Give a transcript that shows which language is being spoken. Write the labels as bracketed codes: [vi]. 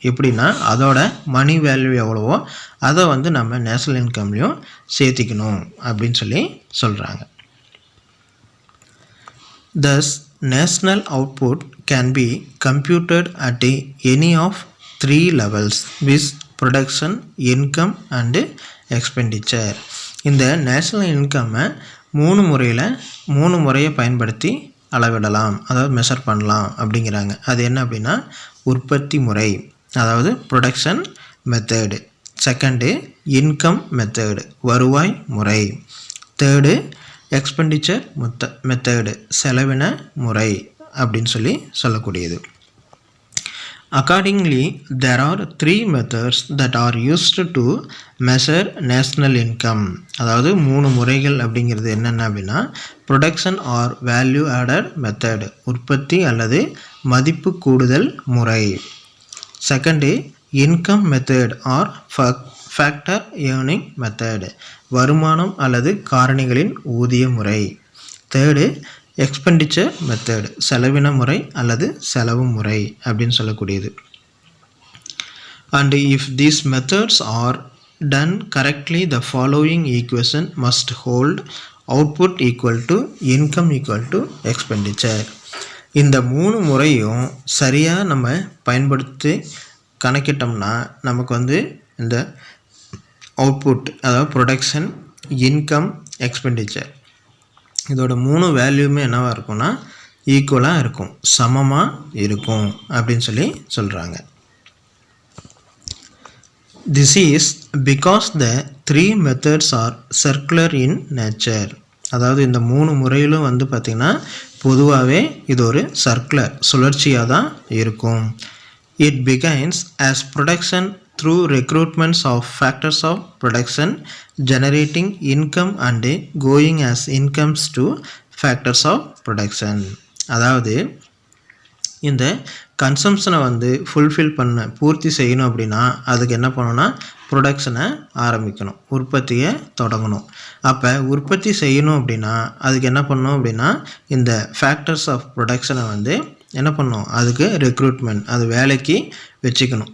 [ta] எப்படின்னா அதோட மணி வேல்யூ எவ்வளவோ அதை நம்ம நேஷ்னல் இன்கம்லேயும் சேர்த்திக்கணும் அப்படின்னு சொல்கிறாங்க. [en] Thus, national output can be computed at any of 3 levels with production, income and expenditure. [ta] இந்த நேஷ்னல் இன்கம்மை மூணு முறையை பயன்படுத்தி அளவிடலாம், அதாவது மெஷர் பண்ணலாம் அப்படிங்கிறாங்க. அது என்ன அப்படின்னா உற்பத்தி முறை, அதாவது production method. Second income method, வருவாய் முறை. தேர்டு எக்ஸ்பெண்டிச்சர் மெத்தடு, செலவின முறை அப்படின்னு சொல்லக்கூடியது. [en] Accordingly, there are 3 methods that are used to measure national income. [ta] அதாவது 3 முறைகள் அப்படிங்கிறது என்னென்ன அப்படின்னா [en] production or value added method, [ta] உற்பத்தி அல்லது மதிப்பு கூடுதல் முறை. Second [en] income method or factor earning method, [ta] வருமானம் அல்லது காரணிகளின் ஊதிய முறை. தேர்டு எக்ஸ்பெண்டிச்சர் மெத்தட், செலவின முறை அல்லது செலவு முறை அப்படின்னு சொல்லக்கூடியது. [en] And if these methods are done correctly the following equation must hold output equal to income equal to expenditure. [ta] இந்த 3 முறையும் சரியாக நம்ம பயன்படுத்தி கணக்கிட்டோம்னா நமக்கு இந்த அவுட்புட், அதாவது ப்ரொடக்ஷன், இன்கம், எக்ஸ்பெண்டிச்சர் இதோட 3 வேல்யூமே என்னவாக இருக்கும்னா ஈக்குவலாக இருக்கும், சமமாக இருக்கும் அப்படின்னு சொல்கிறாங்க. [en] This is because the 3 methods are circular in nature. [ta] அதாவது இந்த 3 முறையிலும் பார்த்திங்கன்னா பொதுவாகவே இது ஒரு சர்க்குலர், சுழற்சியாக தான் இருக்கும். [en] It begins as production through recruitments of factors of production generating income and going as incomes to factors of production. [ta] அதாவது இந்த கன்சம்ஷனை ஃபுல்ஃபில் பூர்த்தி செய்யணும் அப்படின்னா அதுக்கு என்ன பண்ணணும்னா ப்ரொடக்ஷனை ஆரம்பிக்கணும், உற்பத்தியை தொடங்கணும். அப்போ உற்பத்தி செய்யணும் அப்படின்னா அதுக்கு என்ன பண்ணணும் அப்படின்னா இந்த ஃபேக்டர்ஸ் ஆஃப் ப்ரொடக்ஷனை என்ன பண்ணணும், அதுக்கு ரெக்ரூட்மெண்ட், அது வேலைக்கு வச்சுக்கணும்.